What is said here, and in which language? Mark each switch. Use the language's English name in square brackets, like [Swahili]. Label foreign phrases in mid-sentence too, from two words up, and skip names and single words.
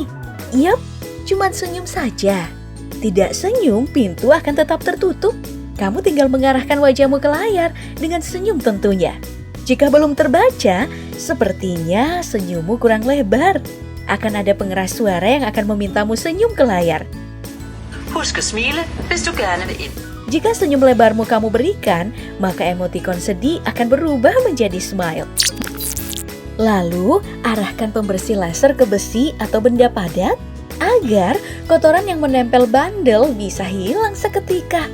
[Indonesian] Yap, cuma senyum saja. Tidak senyum, pintu akan tetap tertutup. Kamu tinggal mengarahkan wajahmu ke layar dengan senyum tentunya. Jika belum terbaca, sepertinya senyummu kurang lebar. Akan ada pengeras suara yang akan memintamu senyum ke layar. [Danish] Husk at smile, hvis du gerne vil ind. [Indonesian] Jika senyum lebarmu kamu berikan, maka emotikon sedih akan berubah menjadi smile. Lalu, arahkan pembersih laser ke besi atau benda padat agar kotoran yang menempel bandel bisa hilang seketika.